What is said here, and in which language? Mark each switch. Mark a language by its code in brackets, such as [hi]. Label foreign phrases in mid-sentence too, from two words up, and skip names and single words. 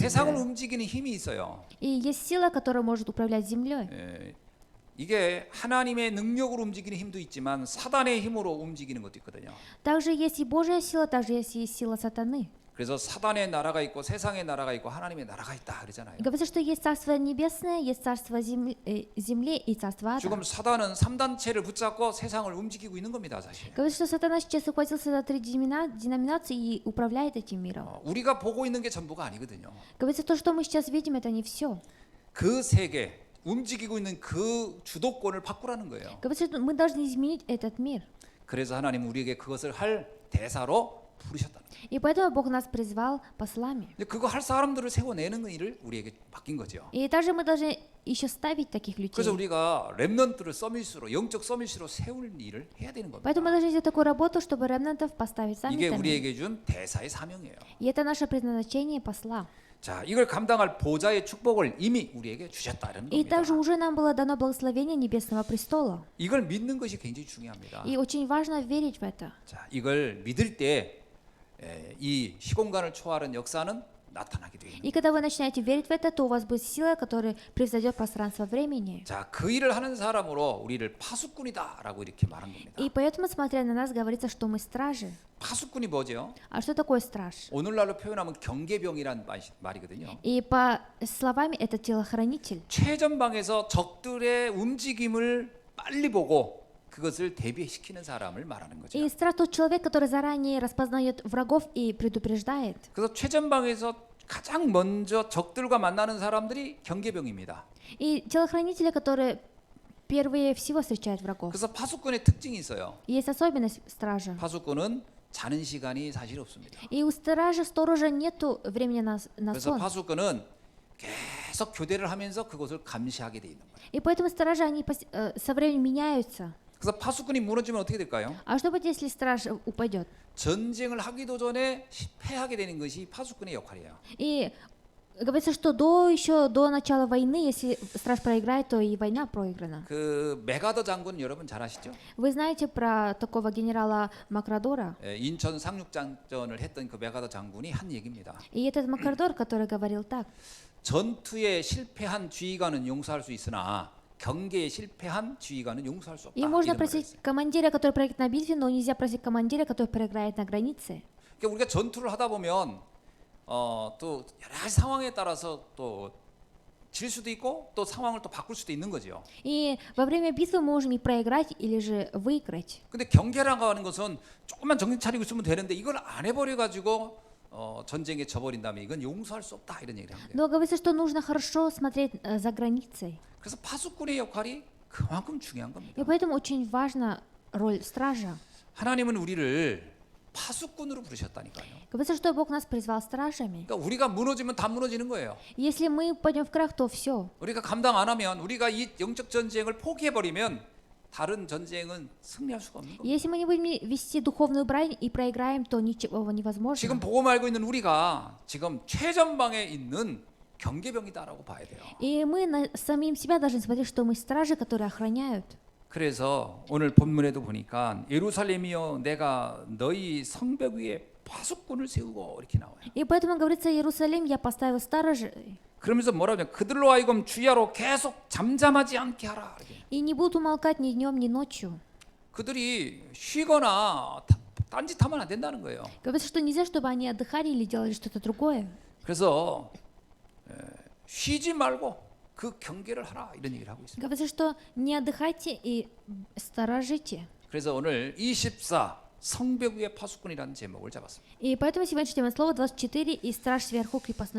[ko] 세상을 [ru] землей. [ko] 움직이는 힘이 있어요. [ru] И есть сила, которая может управлять землей. [ko] 예, 이게 하나님의 능력으로 움직이는 힘도 있지만 사단의 힘으로 움직이는 것도 있거든요. [ru] Также есть и Божья сила, также есть и сила сатаны. [ko] 그래서 사단의 나라가 있고 세상의 나라가 있고 하나님의 나라가 있다 그러잖아요. [ru] Говорится, что есть Царство Небесное, есть Царство земли и Царство Ада. [ko] 지금 사단은 3단체를 붙잡고 세상을 움직이고 있는 겁니다, 사실. [ru] Говорится, что сатана сейчас ухватился за 3 деноминации и управляет этим миром. [ko] 우리가 보고 있는 게 전부가 아니거든요. [ru] Говорится, то, что мы сейчас видим, это не все. [ko] 그 세계 움직이고 있는 그 주도권을 바꾸라는 거예요. [ru] Говорится, что мы должны изменить этот мир. [ko] 그래서 하나님 우리에게 그것을 할 대사로 부르셨다. [ru] И поэтому Бог нас призвал послами. [ko] 근데 그거 할 사람들을 세워내는 일을 우리에게 맡긴 거죠. [ru] И также мы должны еще ставить таких [ko] 그래서 [ru] людей. [ko] 우리가 렘넌트를 서밋으로 영적 서밋으로 세울 일을 해야 되는 겁니다. [ru] Поэтому мы должны сделать такую работу, чтобы ремнантов поставить [ko] 이게 [ru] саммитами. [ko] 우리에게 준 대사의 사명이에요. [ru] И это наше предназначение посла. [ko] 자, 이걸 감당할 보좌의 축복을 이미 우리에게 주셨다는 [ru] И [ko] 겁니다. [ru] также уже нам было дано благословение Небесного престола. [ko] 이걸 믿는 것이 굉장히 중요합니다. [ru] И очень важно верить в это. [ko] 자, 이걸 믿을 때 이 시공간을 초월하는 역사는 나타나게 되는. [ru] И когда вы начинаете верить в это, то у вас будет сила, которая превзойдет пространство времени. [ko] 자, 그 일을 하는 사람으로 우리를 파수꾼이다라고 이렇게 말한 겁니다. [ru] И поэтому, смотря на нас, говорится, что мы стражи. [ko] 파수꾼이 뭐죠? [ru] А что такое страж? [ko] 오늘날로 표현하면 경계병이란 말이거든요. [ru] И по словами это телохранитель. [ko] 최전방에서 적들의 움직임을 빨리 보고 그것을 대비시키는 사람을 말하는 거죠. [ru] И страж тот человек, который заранее распознает врагов и предупреждает. [ko] 그래서 최전방에서 가장 먼저 적들과 만나는 사람들이 경계병입니다. [ru] И телохранители, которые первые всего встречают врагов. [ko] 그래서 파수꾼의 특징이 있어요. [ru] И есть особенность стража. [ko] 파수꾼은 자는 시간이 사실 없습니다. [ru] И у стража, сторожа нету времени на [ko] 그래서 [ru] сон. [ko] 파수꾼은 계속 교대를 하면서 그것을 감시하게 돼 있는 거예요. [ru] И поэтому стражи, они со временем меняются. [ko] 그래서 파수꾼이 무너지면 어떻게 될까요? [ru] А что будет, если страж упадет? [ko] 전쟁을 하기도 전에 패하게 되는 것이 파수꾼의 역할이에요. [ru] И говорится, что еще до начала войны, если страж проиграет, то и война проиграна. [ko] 그 메가더 장군 여러분 잘 아시죠? [ru] Вы знаете про такого генерала Макрадора? [ko] 인천 상륙작전을 했던 그 메가더 장군이 한 얘기입니다. [ru] И этот Макрадор, который говорил так. [ko] 전투에 실패한 지휘관은 용서할 수 있으나 경계에 실패한 지휘관은 용서할 수 없다. [ru] И можно [ko] 이런 말을 [ru] просить [ko] 했어요. [ru] командира, который проиграет на битве, но нельзя просить командира, который проиграет на границе. [ko] 그러니까 우리가 전투를 하다 보면 또 여러 가지 상황에 따라서 또 질 수도 있고 또 상황을 또 바꿀 수도 있는 거죠. [ru] И во время битвы мы можем и проиграть, или же выиграть. [ko] 근데 경계라고 하는 것은 조금만 정신 차리고 있으면 되는데 이걸 안 해버려 가지고 전쟁에 져버린다면 이건 용서할 수 없다 이런 얘기를 합니다. [ru] Но говорится, что нужно хорошо смотреть за границей. [ko] 그래서 파수꾼의 역할이 그만큼 중요한 겁니다. [ru] И поэтому очень важна роль стража. [ko] 하나님은 우리를 파수꾼으로 부르셨다니까요. [ru] Говорится, что Бог нас призвал стражами. [ko] 그러니까 우리가 무너지면 다 무너지는 거예요. [ru] Если мы пойдем в крах, то все. [ko] 우리가 감당 안 하면 우리가 이 영적 전쟁을 포기해버리면 다른 전쟁은 승리할 수가 없는 겁니다. [ru] Если мы не будем вести духовную брань и проиграем, то ничего невозможно. [ko] 지금 보고 말고 있는 우리가 지금 최전방에 있는 경계병이다라고 봐야 돼요. [ru] И мы самим себя должны смотреть, что мы стражи, которые охраняют. [ko] 그래서 오늘 본문에도 보니까 예루살렘이여 내가 너희 성벽 위에 파수꾼을 세우고 이렇게 나와요. [ru] И поэтому говорится, Иерусалим я поставил сторожей. [ko] 그러면서 뭐라고 하냐? 그들로 하여금 주야로 계속 잠잠하지 않게 하라. 이렇게. [ru] И не будут умолкать ни днем, ни ночью. [ko] 그들이 쉬거나 딴짓하면 안 된다는 거예요. [ru] Говорится, что нельзя, чтобы они отдыхали или делали что-то другое. [ko] 그래서 쉬지 말고 그 경계를 하라 이런 얘기를 하고 있습니다. [ru] Говорится, что не отдыхайте и сторожите. [ko] 그래서 오늘 24 성벽 위의 파수꾼이라는 제목을 잡았습니다. [ru] И поэтому сегодня чтим слово 24 и страж сверху крепостной